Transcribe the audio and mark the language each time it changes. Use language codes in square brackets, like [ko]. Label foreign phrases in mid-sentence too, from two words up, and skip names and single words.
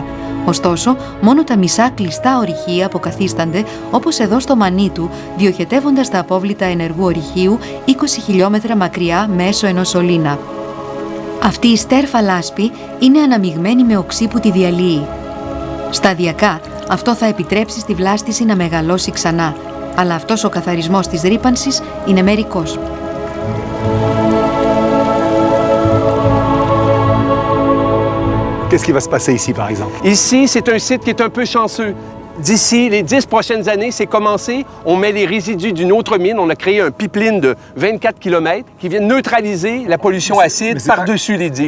[el] Ωστόσο, μόνο τα μισά κλειστά ορυχεία αποκαθίστανται, όπως εδώ στο Μανίτου, διοχετεύοντας τα απόβλητα ενεργού ορυχείου 20 χιλιόμετρα μακριά μέσω ενός σωλήνα. Αυτή η στέρφα λάσπη είναι αναμειγμένη με οξύ που τη διαλύει. Σταδιακά, αυτό θα επιτρέψει στη βλάστηση να μεγαλώσει ξανά, αλλά αυτός ο καθαρισμός της ρύπανσης είναι μερικός. [fr] Qu'est-ce qui va se passer ici, par exemple? Ici, c'est un site qui est un peu chanceux. D'ici les 10 prochaines années, c'est commencé. On met les résidus d'une autre mine. On a créé un pipeline de 24 km qui vient neutraliser la pollution acide par-dessus les digues.